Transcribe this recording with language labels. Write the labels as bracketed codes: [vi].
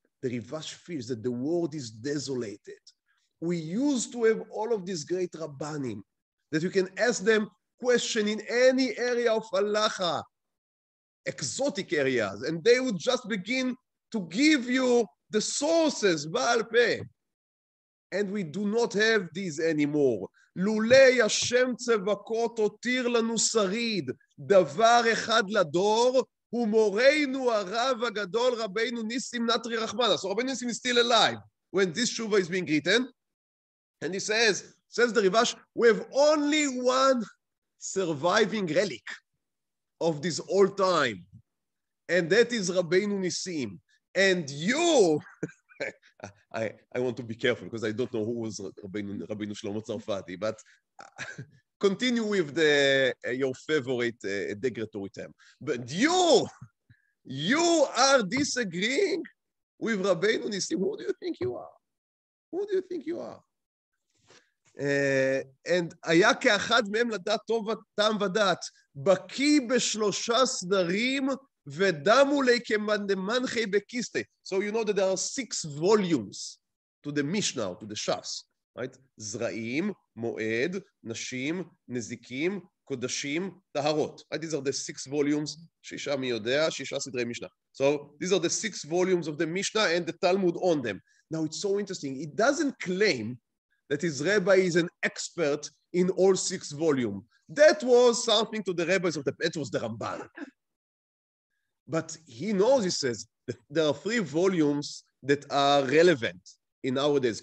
[en] The Rivash feels that the world is desolated. We used to have all of these great Rabbanim, that you can ask them question in any area of halacha, exotic areas, and they would just begin to give you the sources, Baal Peh. And we do not have these anymore. [he] לולי השם צבקות הותיר לנו שריד, דבר אחד לדור, ומורנו הרב הגדול רבנו ניסים נטרי רחמנה. [en] So Rabbenu Nissim is still alive when this Shuvah is being written. And he says the Rivash, we have only one surviving relic of this old time. And that is Rabbenu Nissim. And you, I want to be careful because I don't know who was Rabbenu Shlomo Tzarfati, but continue with your favorite degradatory term. But you are disagreeing with Rabbenu Nissim. Who do you think you are? Who do you think you are? [he] And היה כאחד מהם לדעת טוב טעם ודעת, בקיא בשלושה סדרים ודמו לי כמנדמנחי בקיסטה. [en] So you know that there are 6 volumes to the Mishnah, to the Shas, right? [he] זרעים, מועד, נשים, נזיקים, קודשים, טהרות. [en] Right? These are the 6 volumes, 6 [he] מי יודע, 6 סדרי משנה. [en] So these are the 6 volumes of the Mishnah and the Talmud on them. Now it's so interesting. It doesn't claim that his rabbi is an expert in all 6 volumes. That was something to the rabbis of that was the Ramban. But he knows, he says, that there are 3 volumes that are relevant in nowadays.